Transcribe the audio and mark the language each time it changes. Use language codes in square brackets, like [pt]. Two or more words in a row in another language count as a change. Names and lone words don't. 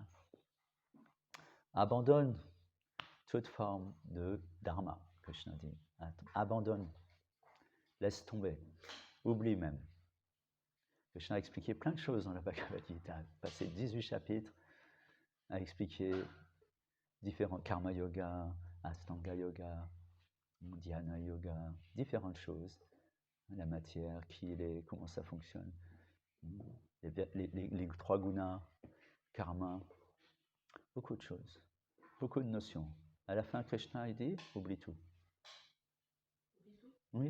[fr] Abandonne toute forme de dharma, Krishna dit. Abandonne, laisse tomber, oublie même. Krishna a expliqué plein de choses dans la Bhagavad Gita, il a passé 18 chapitres à expliquer différents karma yoga, astanga yoga, dhyana yoga, différentes choses, la matière, qui il est, comment ça fonctionne, les 3 gunas, karma, beaucoup de choses, beaucoup de notions. À la fin, Krishna, il dit, oublie tout. Oui.